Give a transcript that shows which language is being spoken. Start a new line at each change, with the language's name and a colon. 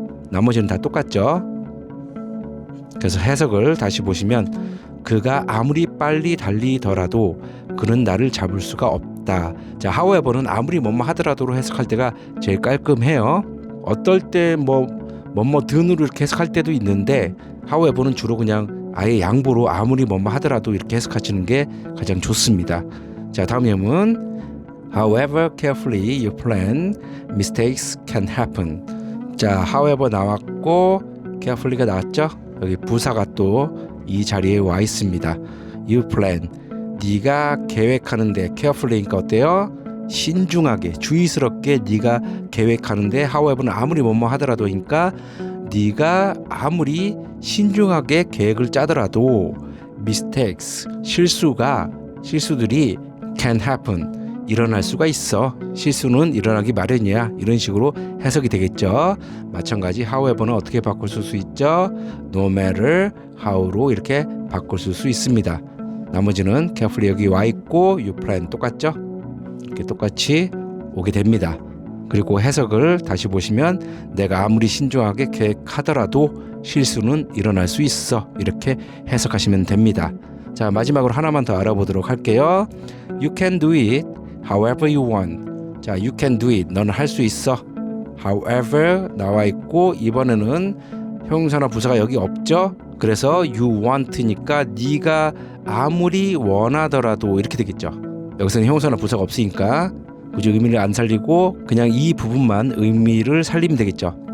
Korean: 나머지는 다 똑같죠. 그래서 해석을 다시 보시면 그가 아무리 빨리 달리더라도 그는 나를 잡을 수가 없다. 자, however는 아무리 뭐뭐 하더라도로 해석할 때가 제일 깔끔해요. 어떨 때 뭐뭐 든으로 이렇게 해석할 때도 있는데 however는 주로 그냥 아예 양보로 아무리 뭐뭐 하더라도 이렇게 해석하시는 게 가장 좋습니다. 자, 다음 예문.
English: However carefully you plan, mistakes can happen.
Korean: 자, however 나왔고 carefully가 나왔죠. 여기 부사가 또 이 자리에 와 있습니다.
English: You plan.
Korean: 네가 계획하는데 carefully니까 어때요? 신중하게 주의스럽게 네가 계획하는데 however는 아무리 뭐뭐 하더라도니까 네가 아무리 신중하게 계획을 짜더라도 mistakes 실수들이
English: can happen
Korean: 일어날 수가 있어. 실수는 일어나기 마련이야. 이런 식으로 해석이 되겠죠. 마찬가지 however는 어떻게 바꿀 수 있죠? No matter how로 이렇게 바꿀 수 있습니다. 나머지는 carefully 여기 와 있고
English: you plan
Korean: 똑같죠? 이렇게 똑같이 오게 됩니다. 그리고 해석을 다시 보시면 내가 아무리 신중하게 계획하더라도 실수는 일어날 수 있어. 이렇게 해석하시면 됩니다. 자, 마지막으로 하나만 더 알아보도록 할게요.
English: You can do it however you want.
Korean: 자,
English: you can do it.
Korean: 너는 할 수 있어. however 나와 있고 이번에는 형용사나 부사가 여기 없죠. 그래서 you want니까 네가 아무리 원하더라도 이렇게 되겠죠. 여기서는 형용사나 부사가 없으니까 굳이 의미를 안 살리고 그냥 이 부분만 의미를 살리면 되겠죠.